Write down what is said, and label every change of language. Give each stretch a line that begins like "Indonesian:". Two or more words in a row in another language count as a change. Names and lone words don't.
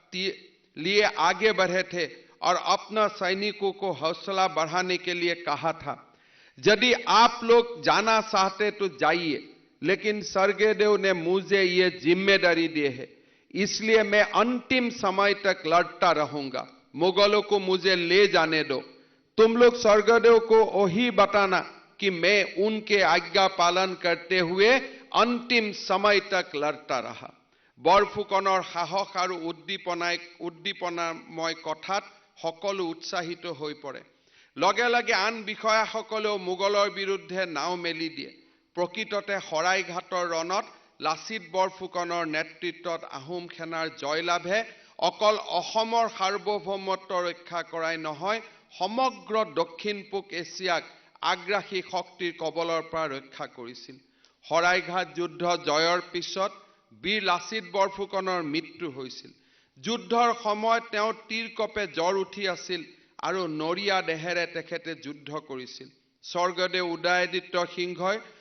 Hindi: लिए आगे बढ़े थे और अपना सैनिकों को हौसला बढ़ाने के लिए कहा था यदि आप लोग जाना चाहते तो जाइए लेकिन स्वर्गदेव ने मुझे ये जिम्मेदारी दी है इसलिए मैं अंतिम समय तक लड़ता रहूंगा मुगलों को मुझे ले जाने दो तुम लोग स्वर्गदेव को वही बताना कि मैं उनके आज्ञा पालन करते हुए अंतिम समय तक लड़ता रहा
Assamese: बरफुकনৰ সাহস আৰু উদ্দীপনাময় কথাত সকলো উৎসাহিত হৈ পৰে লগে লগে আন বিষয়াসকলেও মুগলৰ বিৰুদ্ধে নাও মেলি দিয়ে প্ৰকৃততে শৰাইঘাটৰ ৰণত লাচিত বৰফুকনৰ নেতৃত্বত আহোম সেনাৰ জয়লাভে অকল অসমৰ সাৰ্বভৌমত্ব ৰক্ষা কৰাই নহয় সমগ্ৰ দক্ষিণ পূব এছিয়াক আগ্ৰাসী শক্তিৰ কবলৰ পৰা ৰক্ষা কৰিছিল শৰাইঘাট যুদ্ধ জয়ৰ পিছত বীৰ লাচিত বৰফুকনৰ মৃত্যু হৈছিল যুদ্ধৰ সময়ত তেওঁ তীৰকপে জ্বৰ উঠি আছিল আৰু নৰিয়া দেহেৰে তেখেতে যুদ্ধ কৰিছিল স্বৰ্গদেউ উদয়াদিত্য সিংহই